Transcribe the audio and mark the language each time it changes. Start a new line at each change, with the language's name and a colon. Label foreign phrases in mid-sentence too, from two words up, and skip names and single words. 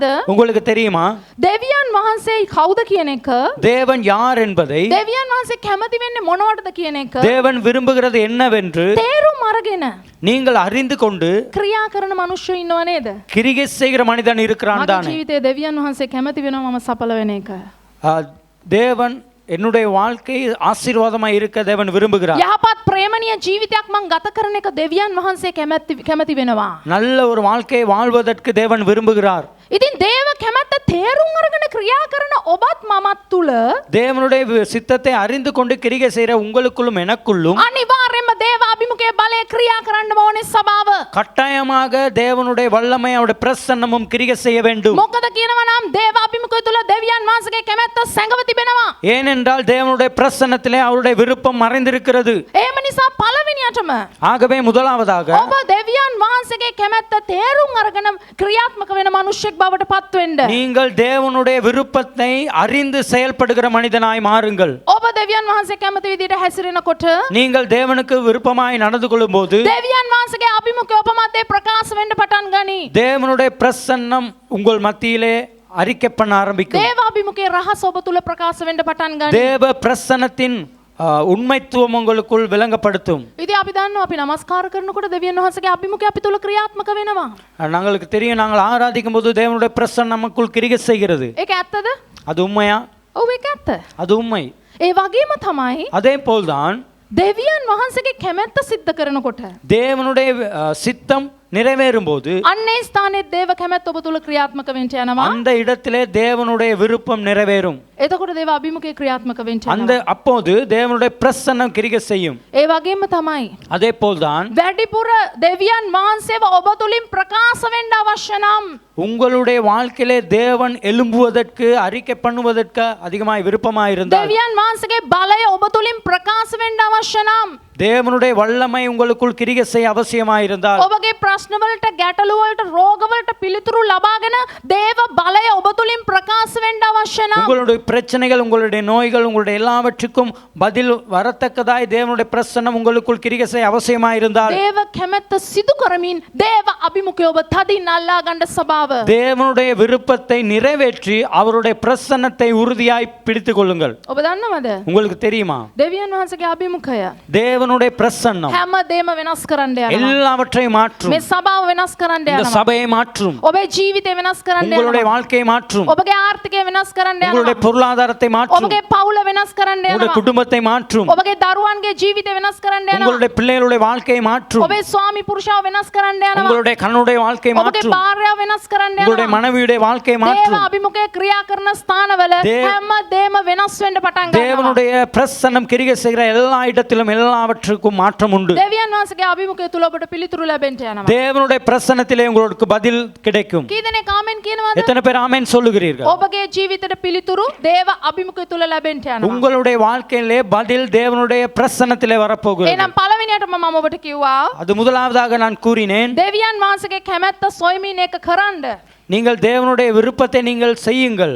Tamil: உங்களுக்கு தெரியுமா
Sinhala: දෙවියන් වහන්සේ කවුද කියන එක?
Tamil: தேவன் யார் என்பதை,
Sinhala: දෙවියන් වහන්සේ කැමති වෙන්නේ මොනවටද කියන එක
Tamil: தேவன் விரும்புகிறது என்னவென்று
Sinhala: තේරුම් අරගෙන
Tamil: நீங்கள் அறிந்து கொண்டு
Sinhala: ක්‍රියා කරන මිනිස්සු ඉන්නව නේද?
Tamil: கிரியை செய்கிற மனிதன் இருக்கிறான்
Sinhala: මගේ
Tamil: தானே.
Sinhala: ජීවිතයේ දෙවියන් වහන්සේ කැමති වෙනවා මම සඵල වෙන එක.
Tamil: தேவன் என்னுடைய வாழ்க்கை ஆசீர்வாதமா இருக்க தேவன் விரும்புகிறார்.
Sinhala: යහපත් ප්‍රේමණීය ජීවිතයක් මං ගත කරන එක දෙවියන් වහන්සේ කැමති වෙනවා.
Tamil: நல்ல ஒரு வாழ்க்கையை வாழ்வதற்கு தேவன் விரும்புகிறார்.
Sinhala: ඉතින් දේව කැමැත්ත තේරුම් අරගෙන ක්‍රියා කරන ඔබත් මමත් තුල
Tamil: தேவனுடைய சித்தத்தை அறிந்து கொண்டு கிரியை செய்கிற உங்களுக்குள்ளும் எனக்குள்ளும்
Sinhala: අනිවාර්යයෙන්ම දේව අභිමුඛයේ බලය ක්‍රියා කරන්න ඕනේ ස්වභාව.
Tamil: கட்டாயமாக தேவனுடைய வல்லமை அவருடைய பிரசன்னமும் கிரியை செய்ய வேண்டும்.
Sinhala: මොකද කියනවා නම් දේව අභිමුඛය තුල දෙවියන් වහන්සේගේ කැමැත්ත සැඟව තිබෙනවා.
Tamil: ஏனென்றால் தேவனுடைய பிரசன்னத்திலே அவருடைய விருப்பம் மறைந்திருக்கிறது.
Sinhala: එහෙම නිසා පළවෙනියටම
Tamil: ஆகவே முதலாவதாக
Sinhala: ඔබ දෙවියන් වහන්සේගේ කැමැත්ත තේරුම් අරගෙන ක්‍රියාත්මක වෙන මිනිසෙක් බවට පත් වෙන්න.
Tamil: நீங்கள் தேவனுடைய விருப்பத்தை அறிந்து செயல்படுகிற மனிதனாய் மாறுங்கள்.
Sinhala: ඔබ දෙවියන් වහන්සේ කැමති විදිහට හැසිරෙනකොට
Tamil: நீங்கள் தேவனுக்கு விருப்பமாய் நடந்து கொள்ளும்போது
Sinhala: දෙවියන් වහන්සේගේ අභිමුඛය ඔබ මතේ ප්‍රකාශ වෙන්න පටන් ගනී.
Tamil: தேவனுடைய பிரசன்னம் உங்கள் மத்தியிலே அறிக்கை பண்ண ஆரம்பிக்கும்.
Sinhala: දේව අභිමුඛයේ රහස ඔබ තුල ප්‍රකාශ වෙන්න පටන් ගනී.
Tamil: தேவ பிரசன்னத்தின் உண்மைத்துவம் உங்களுக்குள் விளங்கப்படுத்தும்.
Sinhala: ඉතින් අපි දන්නවා අපි නමස්කාර කරනකොට දෙවියන් වහන්සේගේ අභිමුඛය අපි තුල ක්‍රියාත්මක වෙනවා.
Tamil: நாங்களுக்கு தெரியும், நாங்கள் ஆராதிக்கும் போது தேவனுடைய பிரசன்னம் நமக்குள் கிரியை செய்கிறது.
Sinhala: ඒක ඇත්තද?
Tamil: அது உண்மையா?
Sinhala: ඔව් ඒක ඇත්ත.
Tamil: அது உண்மை.
Sinhala: ඒ වගේම තමයි
Tamil: அதே போல்தான்
Sinhala: දෙවියන් වහන්සේගේ කැමැත්ත සිද්ධ කරනකොට
Tamil: தேவனுடைய சித்தம் நிறைவேறும் போது
Sinhala: අන්නේ ස්ථානයේ දේව කැමැත්ත ඔබ තුල ක්‍රියාත්මක වෙන්න යනවා.
Tamil: அந்த இடத்திலே தேவனுடைய விருப்பம் நிறைவேறும்.
Sinhala: එතකොට දේව අභිමුඛයේ ක්‍රියාත්මක වෙන්න
Tamil: அந்த
Sinhala: යනවා.
Tamil: அப்போது தேவனுடைய பிரசன்னம் கிரியை செய்யும்.
Sinhala: ඒ වගේම තමයි
Tamil: அதே போல்தான்
Sinhala: වැඩිපුර දෙවියන් වහන්සේව ඔබ තුලින් ප්‍රකාශ වෙන්න අවශ්‍ය නම්
Tamil: உங்களுடைய வாழ்க்கையிலே தேவன் எழும்புவதற்கு அறிக்கை பண்ணுவதற்கு அதிகமாய் விருப்பமாய் இருந்தால்,
Sinhala: දෙවියන් වහන්සේගේ බලය ඔබ තුලින් ප්‍රකාශ වෙන්න අවශ්‍ය නම්
Tamil: தேவனுடைய வல்லமை உங்களுக்குள் கிரியை செய்ய அவசியமாய் இருந்தால்,
Sinhala: ඔබගේ ප්‍රශ්න වලට ගැටලු වලට රෝග වලට පිළිතුරු ලබාගෙන දේව බලය ඔබ තුලින් ප්‍රකාශ වෙන්න අවශ්‍ය නම්
Tamil: உங்களுடைய பிரச்சனைகள், உங்களுடைய நோய்கள், உங்களுடைய எல்லாவற்றுக்கும் பதில் வரத்தக்கதாய் தேவனுடைய பிரசன்னம் உங்களுக்குள் கிரியை செய்ய அவசியமாய் இருந்தால்,
Sinhala: දේව කැමැත්ත සිදු කරමින් දේව අභිමුඛය ඔබ තදින් අල්ලා ගන්න ස්වභාව.
Tamil: தேவனுடைய விருப்பத்தை நிறைவேற்றி அவருடைய பிரசன்னத்தை உறுதியாய் பிடித்துக் கொள்ளுங்கள்.
Sinhala: ඔබ දන්නවද?
Tamil: உங்களுக்கு தெரியுமா
Sinhala: දෙවියන් වහන්සේගේ අභිමුඛය
Tamil: தேவனுடைய பிரசன்னம்
Sinhala: හැම දෙම වෙනස් කරන්න යනවා.
Tamil: எல்லாவற்றையும் மாற்றும்.
Sinhala: මේ සභාව වෙනස් කරන්න
Tamil: இந்த
Sinhala: යනවා.
Tamil: சபையை மாற்றும்.
Sinhala: ඔබේ ජීවිතය වෙනස් කරන්න
Tamil: உங்களுடைய
Sinhala: යනවා.
Tamil: வாழ்க்கையை மாற்றும்.
Sinhala: ඔබගේ ආර්ථිකය වෙනස් කරන්න
Tamil: உங்களுடைய
Sinhala: යනවා.
Tamil: பொருளாதாரத்தை மாற்றும்.
Sinhala: ඔබගේ පවුල වෙනස් කරන්න
Tamil: உங்களுடைய
Sinhala: යනවා.
Tamil: குடும்பத்தை மாற்றும்.
Sinhala: ඔබගේ දරුවන්ගේ ජීවිතය වෙනස් කරන්න යනවා.
Tamil: உங்களுடைய பிள்ளைகளுடைய வாழ்க்கையை மாற்றும்.
Sinhala: ඔබේ ස්වාමි පුරුෂයාව වෙනස් කරන්න යනවා.
Tamil: உங்களுடைய கண்ணுடைய வாழ்க்கையை
Sinhala: ඔබගේ
Tamil: மாற்றும்.
Sinhala: භාර්යාව වෙනස් කරන්න
Tamil: உங்களுடைய
Sinhala: යනවා.
Tamil: மனைவியுடைய வாழ்க்கையை
Sinhala: දේව
Tamil: மாற்றும்.
Sinhala: අභිමුඛයේ ක්‍රියා කරන ස්ථානවල හැම දෙම වෙනස් වෙන්න පටන් ගන්නවා.
Tamil: தேவனுடைய பிரசன்னம் கிரியை செய்கிற எல்லா இடத்திலும் எல்லாவற்றுக்கும் மாற்றம் உண்டு.
Sinhala: දෙවියන් වහන්සේගේ අභිමුඛය තුල ඔබට පිළිතුරු ලැබෙන්න යනවා.
Tamil: தேவனுடைய பிரசன்னத்திலே உங்களுக்கு பதில் கிடைக்கும்.
Sinhala: කී දෙනෙක් ආමෙන් කියනවද?
Tamil: எத்தனை பேர் ஆமென் சொல்லுகிறீர்கள்?
Sinhala: ඔබගේ ජීවිතේට පිළිතුරු දේව අභිමුඛය තුල ලැබෙන්න යනවා.
Tamil: உங்களுடைய வாழ்க்கையிலே பதில் தேவனுடைய பிரசன்னத்திலே வரப்போகிறது.
Sinhala: එහෙනම් පළවෙනි පළවෙනියටම මම ඔබට කිව්වා
Tamil: அது முதலாவதாக நான் கூறினேன்,
Sinhala: දෙවියන් වහන්සේගේ කැමැත්ත සොයමින් ඒක කරන්න.
Tamil: நீங்கள் தேவனுடைய விருப்பத்தை நீங்கள் செய்யுங்கள்.